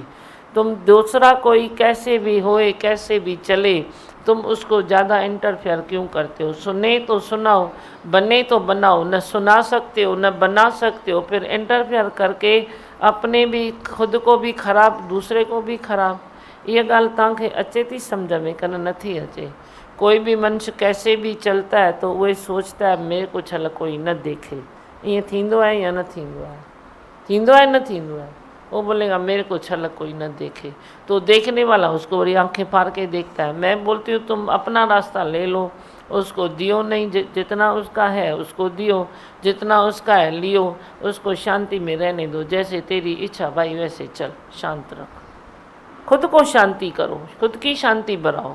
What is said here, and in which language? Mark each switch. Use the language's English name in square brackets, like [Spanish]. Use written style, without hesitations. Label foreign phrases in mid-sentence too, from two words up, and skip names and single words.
[Hindi] तुम दूसरा कोई कैसे भी होए, कैसे भी चले, तुम उसको ज़्यादा इंटरफेयर क्यों करते हो? सुने तो सुनाओ, बने तो बनाओ। न सुना सकते हो न बना सकते हो, फिर इंटरफेयर करके अपने भी, खुद को भी ख़राब, दूसरे को भी ख़राब। [Sindhi] ये ॻाल्हि तव्हांखे अचे थी सम्झ में कन नथी अचे? [Hindi] कोई भी मनुष्य कैसे भी चलता है तो वही सोचता है मेरे को छल कोई न देखे। [Sindhi] ईअं थींदो है या न थींदो है? थींदो है न थींदो है? [Hindi] वो बोलेगा मेरे को छल कोई न देखे, तो देखने वाला उसको बड़ी आंखें फाड़ के देखता है। मैं बोलती हूँ तुम अपना रास्ता ले लो, उसको दियो नहीं, जितना उसका है उसको दियो, जितना उसका है लियो, उसको शांति में रहने दो। जैसे तेरी इच्छा भाई वैसे चल, शांत रख, खुद को शांति करो, खुद की शांति बढ़ाओ।